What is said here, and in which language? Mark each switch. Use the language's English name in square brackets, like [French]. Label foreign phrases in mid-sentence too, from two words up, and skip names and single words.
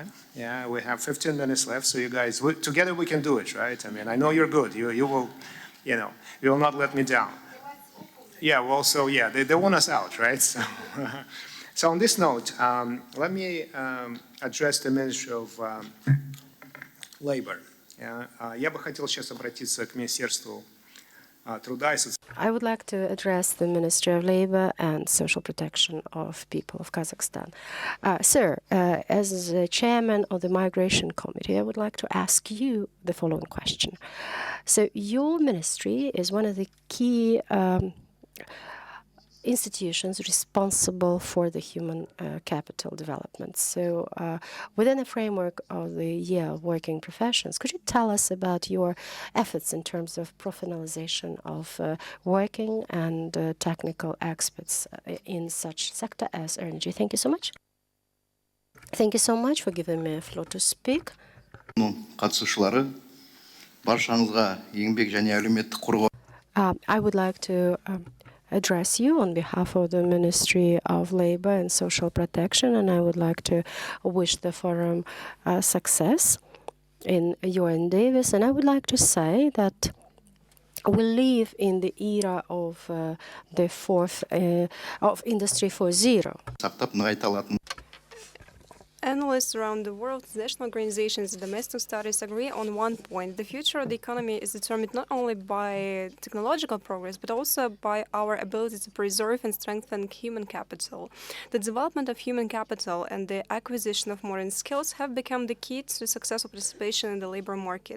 [English] Yeah, we have 15 minutes left, so you guys, together we can do it, right? I mean, I know you're good. You will, you will not let me down. Yeah, well, so yeah, they want us out, right? So, so on this note, let me address the Ministry of Labor. [Russian] Я бы хотел сейчас обратиться к Министерству труда и социальной. [English] I would like to address the Ministry of Labor and Social Protection of People of Kazakhstan. Sir, as the chairman of the Migration Committee, I would like to ask you the following question. So your ministry is one of the key institutions responsible for the human capital development. So within the framework of the Year of Working Professions, could you tell us about your efforts in terms of professionalization of working and technical experts in such sector as energy? Thank you so much. Thank you so much for giving me a floor to speak. [Kazakh] Қатысушылары, баршаңызға еңбек және әлеуметтік қорғау. [English] I would like to address you on behalf of the Ministry of Labor and Social Protection, and I would like to wish the forum success in your endeavors. And I would like to say that we live in the era of the of Industry 4.0. [Kazakh] Сақтап нығайта алатын. [English] Analysts around the world, national organizations, and domestic studies agree on one point. The future of the economy is determined not only by technological progress, but also by our ability to preserve and strengthen human capital. The development of human capital and the acquisition of modern skills have become the key to successful participation in the labor market.